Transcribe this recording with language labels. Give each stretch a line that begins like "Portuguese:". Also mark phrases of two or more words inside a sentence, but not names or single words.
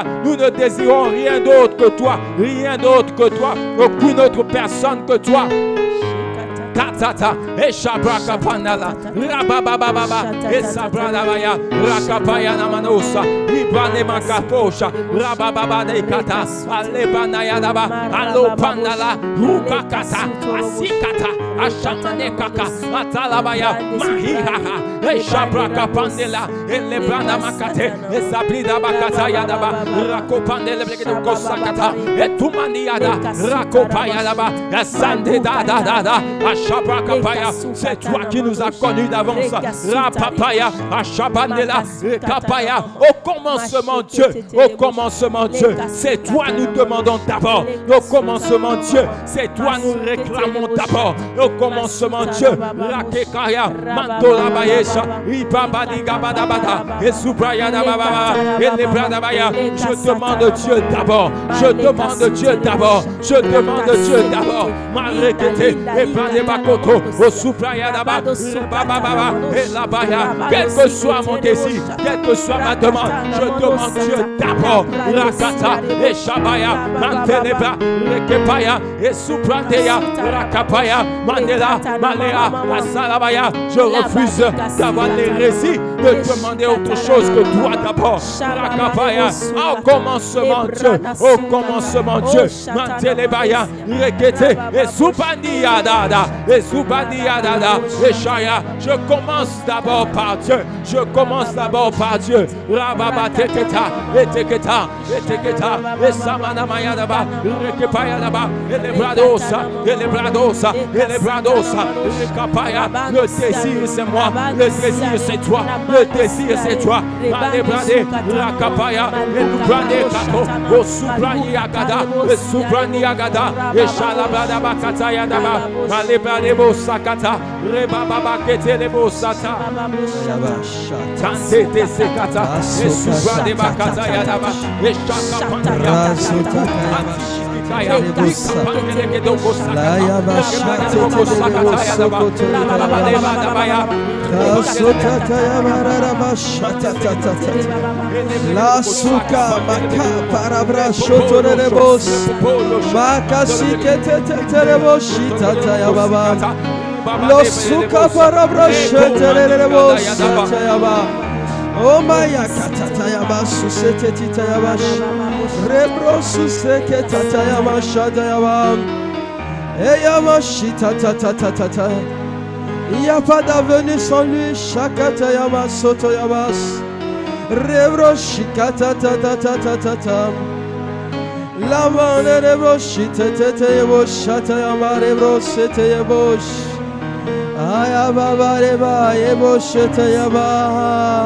French: Nous ne désirons rien d'autre que toi, aucune autre personne que toi. Katata, et Shabraka Panala, Rabababa, et Sabradabaya, Rakapaya Namanosa, Ibane Makaposha, Rabababa de Kata, Alebanayadaba, Alopandala, Rukakata, Asikata, Ashamane Kaka, Atalabaya, Mahihaha, et Shabraka Pandela, et Lebrana Makate, et Sabrida Bakata Yadaba, Rakopandele Kosakata, et Tumaniada, Rakopaya Daba, et Sande Dada, c'est toi qui nous as connus d'avance. Rapapaya, Ashabandela, Kapaya. Au commencement Dieu, au commencement Dieu, c'est toi nous demandons d'abord. Au commencement Dieu, c'est toi nous réclamons d'abord. Au commencement Dieu, Rakekaya, Mantola Bayesha, Ipabadigabadabada, et Subrayana Baba, et Lebradabaya. Je demande Dieu d'abord. Je demande Dieu d'abord. Je demande Dieu d'abord. Marekete, et Bakoto, au Supraya Daba, Baba, et la Baya, quel que soit mon désir, quelle que soit ma demande, je demande Dieu d'abord. Rakata, et Shabaya, Manteleba, Rekepaya, et Suprateya, Rakapaya, Mandela, Malea, Asalabaya. Je refuse d'avoir l'hérésie de demander autre chose que toi d'abord. Rakapaya, au commencement Dieu, au commencement Dieu, Mantelebaya, Rekete, et Supandia Dada. et Zubaniadada, et Shaya. Je commence d'abord par Dieu. Je commence d'abord par Dieu. Rababa teketa, et teketa, et teketa, et Samanamayadaba, Rekepayadaba, et les bradosa, et les bradosa, et les bradosa, Rekapaya. Le désir c'est moi, le désir c'est toi, le désir c'est toi. Malebradé, Rakapaya, et Lubrande Kato, au Subrani Agada, et Subrani Agada, et Shalabada Bakata Yadaba, Malebradé Bosakata, Rebaba Ketele Bosata, Tante de Sekata, et Subrani Bakata Yadaba, et Shakapania, La suka maka parabra shotorebos makasi keteterebos shitaya baba lo suka parabra shotorebos shitaya baba oh maya katataya basu setetitaya bash rebro suseketaya mashadaya baba eya mashita tata il n'y a pas d'avenir sans lui. Shakatayama sotoyamas. Rebro shikata tata tata tata. Lamane rebro shiteteyebo shatayama rebro seteyebosh. Ayababa reba yebo sheteyaba.